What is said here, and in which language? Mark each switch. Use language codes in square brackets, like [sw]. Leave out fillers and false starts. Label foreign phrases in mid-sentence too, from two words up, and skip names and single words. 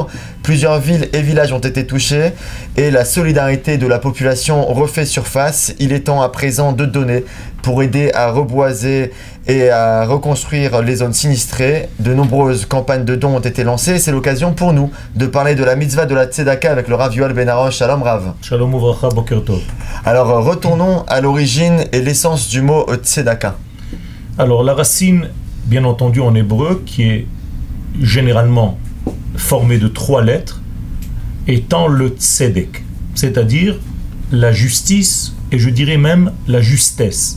[fr] Plusieurs villes et villages ont été touchés et la solidarité de la population refait surface. Il est temps à présent de donner pour aider à reboiser et à reconstruire les zones sinistrées. De nombreuses campagnes de dons ont été lancées. C'est l'occasion pour nous de parler de la mitzvah de la Tzedaka avec le Rav Yoel Ben Arosh. [he] שלום רב. שלום וברכה, בוקר טוב. [fr] Alors retournons à l'origine et l'essence du mot Tzedaka. Alors la racine, bien entendu en hébreu, qui est généralement formée de 3 lettres, étant le tzedek, c'est-à-dire la justice et je dirais même la justesse.